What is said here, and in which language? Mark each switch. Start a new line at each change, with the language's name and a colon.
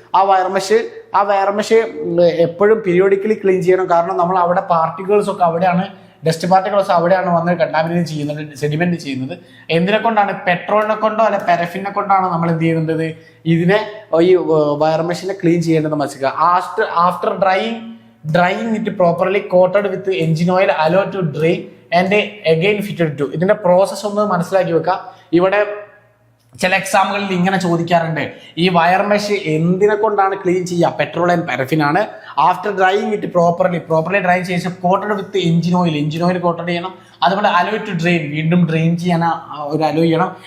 Malayalam: ആ wire mesh എപ്പോഴും periodically clean ചെയ്യണം. കാരണം നമ്മൾ അവിടെ പാർട്ടിക്കിൾസ് ഒക്കെ അവിടെയാണ്, ഡസ്റ്റ് പാർട്ടിക്കിൾസ് അവിടെയാണ് വന്ന് കണ്ടാമിനേറ്റ് ചെയ്യുന്നത്, സെഡിമെന്റ് ചെയ്യുന്നത്. എന്തിനെ കൊണ്ടാണ്? പെട്രോളിനെ കൊണ്ടോ അല്ലെ പാരഫിനെ കൊണ്ടാണ് നമ്മൾ എന്ത് ചെയ്യുന്നത്, ഇതിനെ ഈ വയർ മെഷിനെ ക്ലീൻ ചെയ്യേണ്ടത് മനസ്സിലാക്കുക. After
English: drying it properly coated with engine oil allowed to dry and again fitted to.
Malayalam: ഇതിന്റെ പ്രോസസ് ഒന്ന് മനസ്സിലാക്കി വെക്കുക. ഇവിടെ ചില എക്സാമുകളിൽ ഇങ്ങനെ ചോദിക്കാറുണ്ട്, ഈ വയർ മെഷ് എന്തിനെ കൊണ്ടാണ് ക്ലീൻ ചെയ്യുക? പെട്രോൾ ആൻഡ് പാരഫിൻ ആണ്.
English: after drying it properly
Malayalam: dry ചെയ്ത്
English: coated with engine oil
Malayalam: കോട്ടഡ് ചെയ്യണം. അതുപോലെ
English: allow to drain,
Malayalam: വീണ്ടും ഡ്രെയിൻ ചെയ്യാൻ ഒരു അലോ ചെയ്യണം.